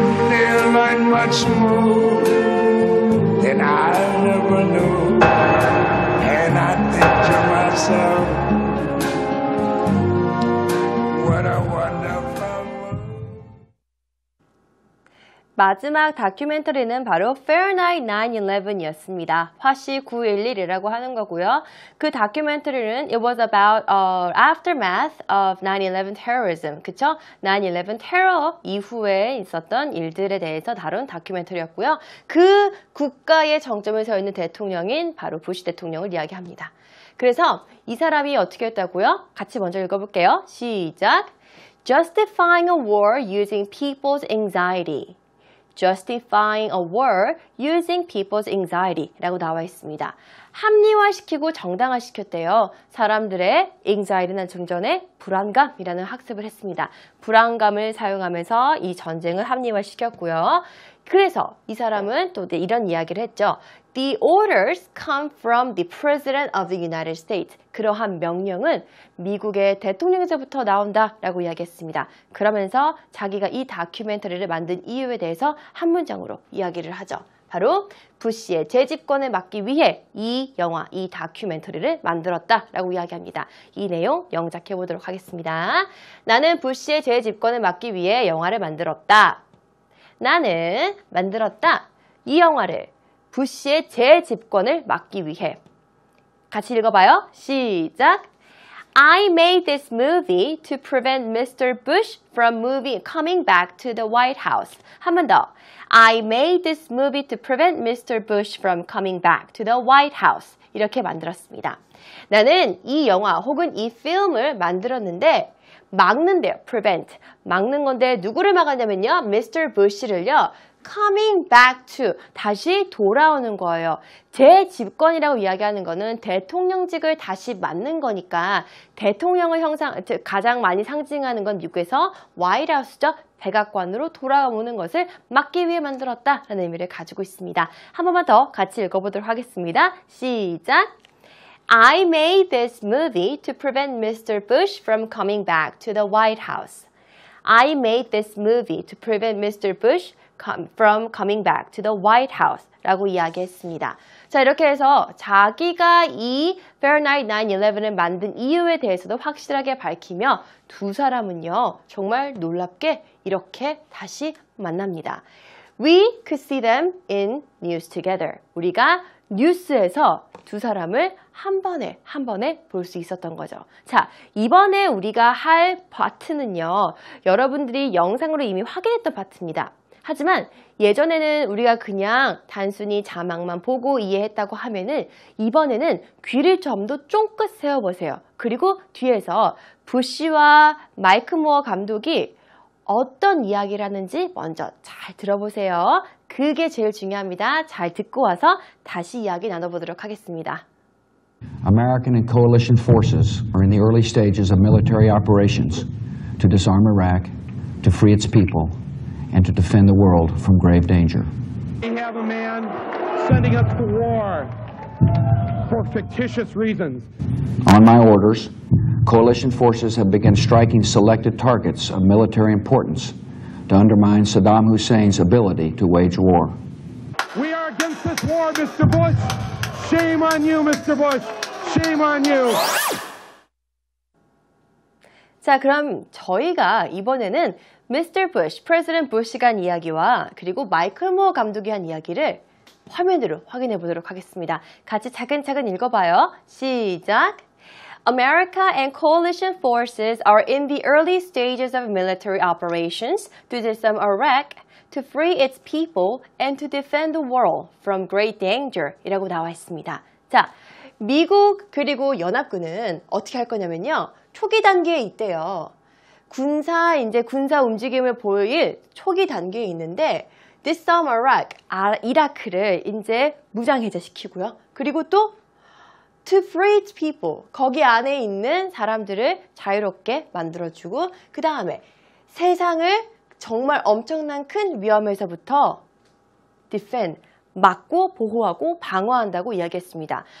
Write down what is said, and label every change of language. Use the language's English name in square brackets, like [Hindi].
[English] They'll learn much more than I never knew. And I think to myself, what a wonderful world. [Korean] 마지막 다큐멘터리는 바로 Fahrenheit 9/11이었습니다. 화씨 911이라고 하는 거고요. 그 다큐멘터리는 [English] it was about aftermath of 9/11 terrorism. [Korean] 그쵸? 9/11 테러 이후에 있었던 일들에 대해서 다룬 다큐멘터리였고요. 그 국가의 정점에 서 있는 대통령인 바로 부시 대통령을 이야기합니다. 그래서 이 사람이 어떻게 했다고요? 같이 먼저 읽어볼게요. 시작! [English] Justifying a war using people's anxiety. Justifying a war using people's anxiety [Korean] 라고 나와 있습니다. 합리화시키고 정당화시켰대요. 사람들의 anxiety는 좀 전에 불안감이라는 학습을 했습니다. 불안감을 사용하면서 이 전쟁을 합리화시켰고요. 그래서 이 사람은 또 이런 이야기를 했죠. [English] The orders come from the President of the United States. [Korean] 그러한 명령은 미국의 대통령에서부터 나온다라고 이야기했습니다. 그러면서 자기가 이 다큐멘터리를 만든 이유에 대해서 한 문장으로 이야기를 하죠. 바로 부시의 재집권을 막기 위해 이 영화, 이 다큐멘터리를 만들었다라고 이야기합니다. 이 내용 영작해 보도록 하겠습니다. 나는 부시의 재집권을 막기 위해 영화를 만들었다. 나는 만들었다. 이 영화를 부시의 재집권을 막기 위해. 같이 읽어봐요. 시작! [English] I made this movie to prevent Mr. Bush from coming back to the White House. [Korean] 한 번 더. [English] I made this movie to prevent Mr. Bush from coming back to the White House. [Korean] 이렇게 만들었습니다. 나는 이 영화 혹은 이 필름을 만들었는데 막는데요. [English] prevent. [Korean] 막는 건데 누구를 막았냐면요. [English] Mr. Bush를요. coming back to. [Korean] 다시 돌아오는 거예요. 재집권이라고 이야기하는 거는 대통령직을 다시 맡는 거니까 대통령을 가장 많이 상징하는 건 미국에서 화이트하우스죠. 백악관으로 돌아오는 것을 막기 위해 만들었다라는 의미를 가지고 있습니다. 한 번만 더 같이 읽어보도록 하겠습니다. 시작! [English] I made this movie to prevent Mr. Bush from coming back to the White House. I made this movie to prevent Mr. Bush from coming back to the White House [Korean] 라고 이야기했습니다. 자, 이렇게 해서 자기가 이 Fahrenheit 9/11을 만든 이유에 대해서도 확실하게 밝히며 두 사람은요, 정말 놀랍게 이렇게 다시 만납니다. [English] We could see them in news together. [Korean] 우리가 뉴스에서 두 사람을 한 번에 볼 수 있었던 거죠. 자, 이번에 우리가 할 파트는요, 여러분들이 영상으로 이미 확인했던 파트입니다. 하지만 예전에는 우리가 그냥 단순히 자막만 보고 이해했다고 하면은 이번에는 귀를 좀 더 쫑긋 세워보세요. 그리고 뒤에서 부시와 마이크 무어 감독이 어떤 이야기를 하는지 먼저 잘 들어보세요. 그게 제일 중요합니다. 잘 듣고 와서 다시 이야기 나눠보도록 하겠습니다. [English] American and coalition forces are in the early stages of military operations to disarm Iraq, to free its people, and to defend the world from grave danger. We have a man sending us to war for fictitious reasons. On my orders, coalition forces have begun striking selected targets of military importance to undermine Saddam Hussein's ability to wage war. We are against this war, Mr. Bush. Shame on you, Mr. Bush. Shame on you. [Korean] 자, 그럼 저희가 이번에는 Mr. Bush, 프레지던트 부시가 한 이야기와 그리고 마이클 무어 감독이 한 이야기를 화면으로 확인해 보도록 하겠습니다. 같이 차근차근 읽어봐요. 시작! [English] America and coalition forces are in the early stages of military operations to disarm Iraq, to free its people, and to defend the world from great danger [Korean] 이라고 나와 있습니다. 자, 미국 그리고 연합군은 어떻게 할 거냐면요. 초기 단계에 있대요. 군사 움직임을 보일 초기 단계에 있는데 [English] disarm Iraq, [Korean] 이라크를 이제 무장해제시키고요. 그리고 또 [English] to free its people, [Korean] 거기 안에 있는 사람들을 자유롭게 만들어주고 그 다음에 세상을 정말 엄청난 큰 위험에서부터 defend, 막고 보호하고 방어한다고 이야기했습니다.